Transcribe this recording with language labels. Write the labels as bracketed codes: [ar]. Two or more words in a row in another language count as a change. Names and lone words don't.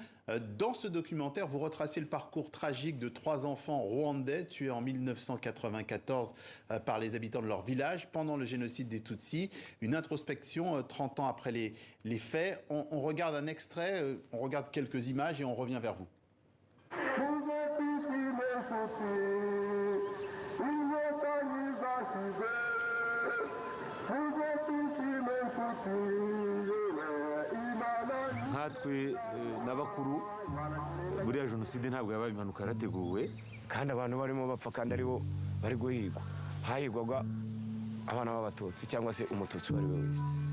[fr] Dans ce documentaire, vous retracez le parcours tragique de 3 enfants rwandais tués en 1994 par les habitants de leur village pendant le génocide des Tutsis. Une introspection 30 ans après les faits. On regarde un extrait, on regarde quelques images et on revient vers vous. [rw] nkatwe n'abakuru buriya jenoside ntabwo yabaye impanuka yarateguwe kandi abantu barimo bapfa kandi aribo bari guhigwa hahigwaga abana b'abatutsi cyangwa se umututsi uwo ari we wese.